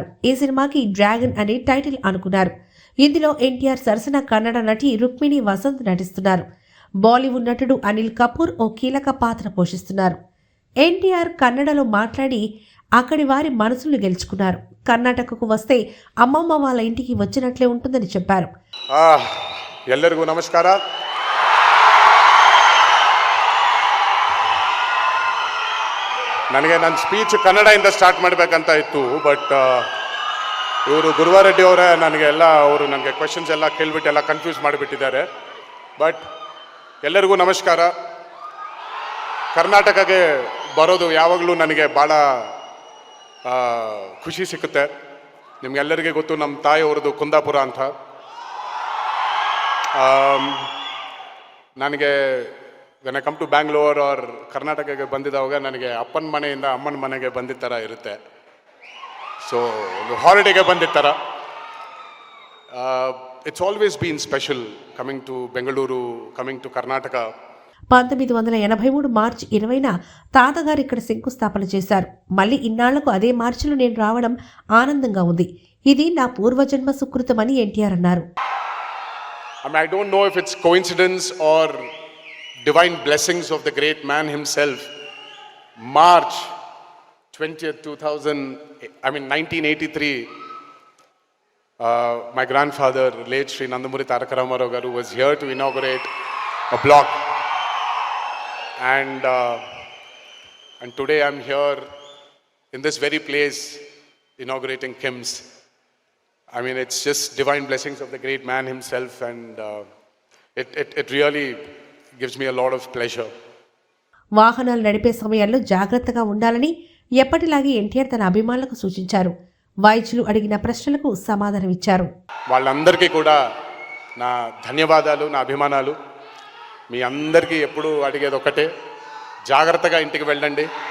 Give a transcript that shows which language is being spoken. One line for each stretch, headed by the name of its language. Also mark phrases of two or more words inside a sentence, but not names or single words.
Telugu: ఈ సినిమాకి డ్రాగన్ అనే టైటిల్ అనుకున్నారు. ఇందులో ఎన్టీఆర్ సరసన కన్నడ నటి రుక్మిణి వసంత్ నటిస్తున్నారు. బాలీవుడ్ నటుడు అనిల్ కపూర్ ఓ కీలక పాత్ర పోషిస్తున్నారు. ఎన్టీఆర్ కన్నడలో మాట్లాడి అక్కడి వారి మనసులు గెలుచుకున్నారు. కర్ణాటకకు వస్తే అమ్మమ్మ వాళ్ళ ఇంటికి వచ్చినట్లే ఉంటుందని చెప్పారు.
Kannada: ಎಲ್ಲರಿಗೂ ನಮಸ್ಕಾರ. ನನಗೆ ನನ್ನ ಸ್ಪೀಚ್ ಕನ್ನಡದಿಂದ ಸ್ಟಾರ್ಟ್ ಮಾಡಬೇಕಂತ ಇತ್ತು, ಬಟ್ ಇವರು ಗುರುವಾರೆಡ್ಡಿ ಅವರೇ ಅವರು ನನಗೆ ಕ್ವೆಶನ್ಸ್ ಎಲ್ಲ ಕೇಳಿಬಿಟ್ಟು ಎಲ್ಲ ಕನ್ಫ್ಯೂಸ್ ಮಾಡಿಬಿಟ್ಟಿದ್ದಾರೆ. ಬಟ್ ಎಲ್ಲರಿಗೂ ನಮಸ್ಕಾರ. ಕರ್ನಾಟಕಕ್ಕೆ ಬರೋದು ಯಾವಾಗಲೂ ನನಗೆ ಭಾಳ ಖುಷಿ ಸಿಕ್ಕುತ್ತೆ. ನಿಮಗೆಲ್ಲರಿಗೆ ಗೊತ್ತು, ನಮ್ಮ ತಾಯಿಯವ್ರದ್ದು ಕುಂದಾಪುರ ಅಂತ. ನನಗೆ
English: when I come to Bangalore or
Kannada: ಕರ್ನಾಟಕಕ್ಕೆ ಬಂದಿದ್ದಾವಾಗ ನನಗೆ ಅಪ್ಪನ ಮನೆಯಿಂದ ಅಮ್ಮನ ಮನೆಗೆ ಬಂದಿದ್ದ ಥರ ಇರುತ್ತೆ. ಸೊ ಒಂದು ಹಾಲಿಡೇಗೆ ಬಂದಿದ್ದ ಥರ.
English: It's always been special coming to Bengaluru, coming to Karnataka.
Telugu: 1983 మార్చి 20న తాతగారు ఇక్కడ శంకుస్థాపన చేశారు. మళ్ళీ ఇన్నాళ్లకు అదే మార్చిలో నేను రావడం ఆనందంగా ఉంది. ఇది నా పూర్వజన్మ సుకృతమని ఎన్టీఆర్ అన్నారు.
English: I don't know if it's coincidence or divine blessings of the great man himself. March 20th, 1983, my grandfather, late Sri Nandamuri Taraka Ramarao garu, was here to inaugurate a block. And today I'm here in this very place inaugurating KIMS. I mean, it's just divine blessings of the great man himself, and it really gives me a lot of pleasure.
Telugu: వాహనాలు నడిపే సమయాల్లో జాగ్రత్తగా ఉండాలని ఎప్పటిలాగే ఎన్టీఆర్ తన అభిమానులకు సూచించారు. వైద్యులు అడిగిన ప్రశ్నలకు సమాధానమిచ్చారు. వాళ్ళందరికీ కూడా నా ధన్యవాదాలు, నా అభిమానాలు. మీ అందరికీ ఎప్పుడు అడిగేది ఒకటే, జాగ్రత్తగా ఇంటికి వెళ్ళండి.